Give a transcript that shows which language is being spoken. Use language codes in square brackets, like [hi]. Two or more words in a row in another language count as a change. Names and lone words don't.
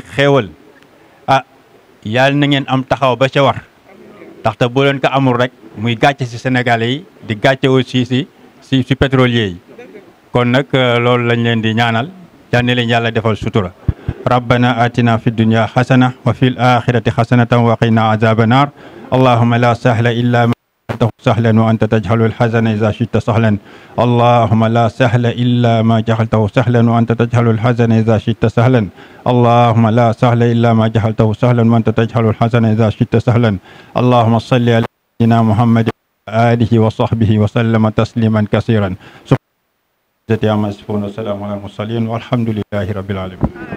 [wo] xéewal yàlla na ngeen am taxaw ba ca war ndaxte boo leen ko amul rek muy gàcce ci Sénégalais yi di gàcce aussi ci pétrolier yi kon nag loolu lañ leen di ñaanal yal na leen yàlla defal sutura [ar] ربنا آتنا في الدنيا حسنة وفي الآخرة حسنة وقنا عذاب النار اللهم لا سهل إلا ما جعلته سهلا وأنت تجعل الحزن إذا شئت سهلا اللهم لا سهل إلا ما جعلته سهلا وأنت تجعل الحزن إذا شئت سهلا اللهم لا سهل إلا ما جعلته سهلا وأنت تجعل الحزن إذا شئت سهلا اللهم صل على سيدنا محمد آله وصحبه وسلم تسليما كثيرا سبحانك يا مسفون والسلام على المرسلين والحمد لله رب العالمين